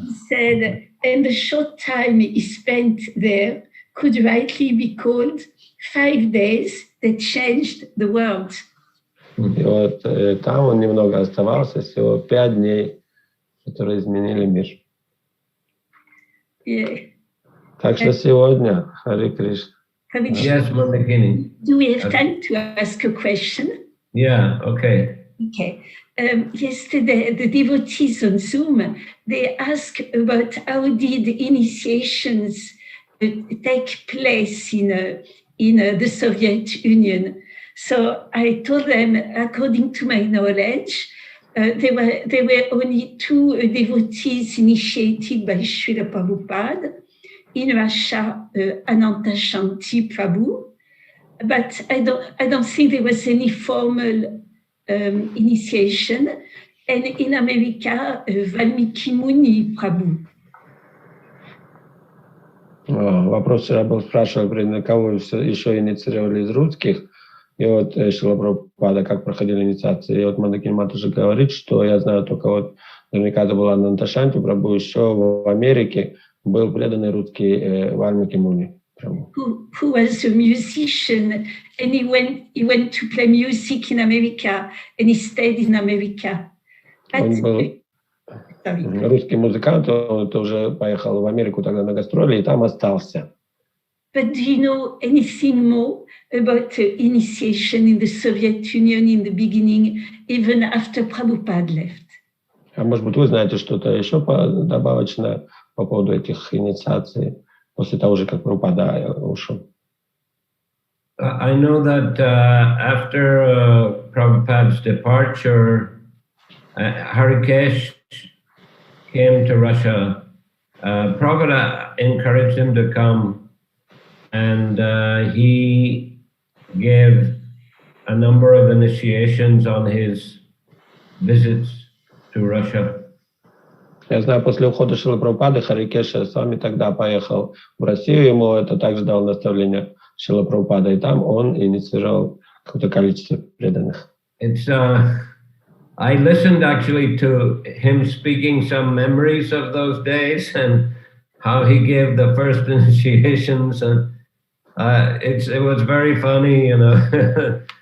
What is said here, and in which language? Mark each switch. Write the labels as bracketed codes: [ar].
[en] He said, and the short time he spent there could rightly be called 5 days that changed the world. [ru] И вот там он немного оставался, всего 5 дней, которые изменили мир. [en] Yeah. [ru] Так что сегодня, Харе Кришна. [en] Yes, Mandakini. Do we have time to ask a question? Yeah, okay. Okay. Yesterday, the devotees on Zoom, they asked about how did initiations take place in the Soviet Union. So I told them, according to my knowledge, there were only 2 devotees initiated by Srila Prabhupada. in Russia, Ananta Shanti Prabhu, but I don't think there was any formal initiation. And in America, Valmiki Muni Prabhu. [ru] Вопрос вчера был, спрашивал, на кого еще инициировали из русских. И вот Шрила Прабхупада, как проходили инициации. И вот Мандакини Мат уже говорит, что я знаю только вот, наверняка это была Ананта Шанти Прабху, еще в Америке был преданный русский Вальмики Муни. [en] Who was a musician, and he went to play music in America, and he stayed in America. [ru] Он был русский музыкант, он тоже поехал в Америку тогда на гастроли и там остался. [en] But do you know anything more about initiation in the Soviet Union in the beginning, even after Prabhupada left? [ru] А может быть, вы знаете что-то еще добавочное по поводу этих инициаций после того же, как Прабхупада ушел? [en] I know that after Prabhupada's departure, Harikesh came to Russia. Prabhupada encouraged him to come. And he gave a number of initiations on his visits to Russia. [ru] Я знаю, после ухода Шрилы Прабхупады Харикеша сами тогда поехал в Россию, ему это также дал наставление Шрила Прабхупада, и там он инициировал какое-то количество преданных. [en] I listened actually to him speaking some memories of those days and how he gave the first initiations, and it was very funny, you know.